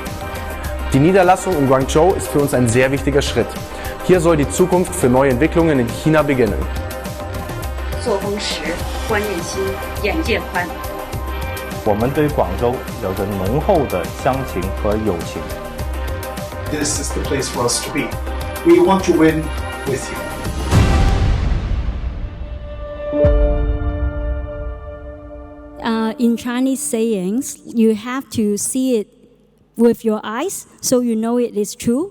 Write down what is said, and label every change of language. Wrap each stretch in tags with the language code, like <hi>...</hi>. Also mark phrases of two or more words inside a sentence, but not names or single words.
<de>Die Niederlassung in Guangzhou ist für uns ein sehr wichtiger Schritt. Hier soll die Zukunft für neue Entwicklungen in China beginnen.</de> <zh>作风实，观念新，眼界宽。我们对广州有着浓厚的乡情和友情。</zh> <en>This is the place for us to be. We want to win with you. In Chinese sayings, you have to see it with your eyes so you know it is true.</en>